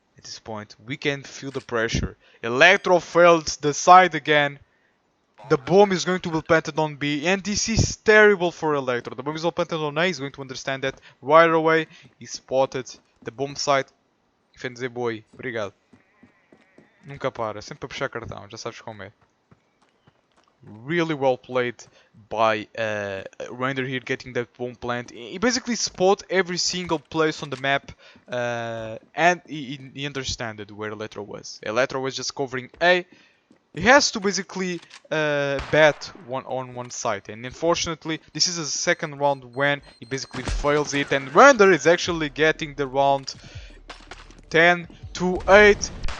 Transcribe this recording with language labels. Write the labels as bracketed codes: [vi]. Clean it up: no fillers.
[en] At this point, we can feel the pressure. Electro failed the side again. The bomb is going to be planted on B, and this is terrible for Electro. The bomb is all planted on A, he's going to understand that right away. He spotted the bomb site. [pt] FNZ boy, obrigado. Nunca para, sempre a puxar cartão, já sabes como é. [en] Really well played by Rainder here, getting that bomb plant. He basically spot every single place on the map, and he understood where Electro was. Electro was just covering A. He has to basically bet on one side, and unfortunately this is the second round when he basically fails it, and Rainder is actually getting the round 10 to 8.